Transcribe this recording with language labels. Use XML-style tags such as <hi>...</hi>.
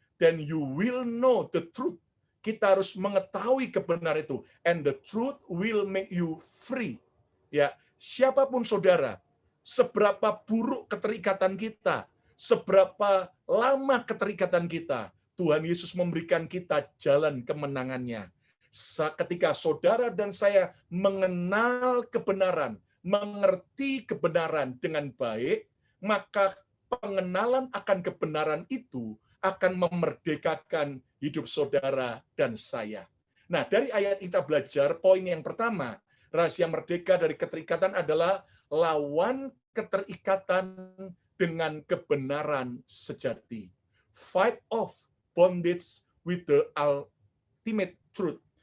<en>Then you will know the truth.</en> <id>Kita harus mengetahui kebenaran itu.</id> <en>And the truth will make you free.</en> <id>Ya, siapapun saudara, seberapa buruk keterikatan kita, seberapa lama keterikatan kita, Tuhan Yesus memberikan kita jalan kemenangannya. Ketika saudara dan saya mengenal kebenaran, mengerti kebenaran dengan baik, maka pengenalan akan kebenaran itu akan memerdekakan hidup saudara dan saya. Nah, dari ayat kita belajar, poin yang pertama, rahasia merdeka dari keterikatan adalah lawan keterikatan dengan kebenaran sejati.</id> <en>Fight off bondage with the ultimate truth.</en>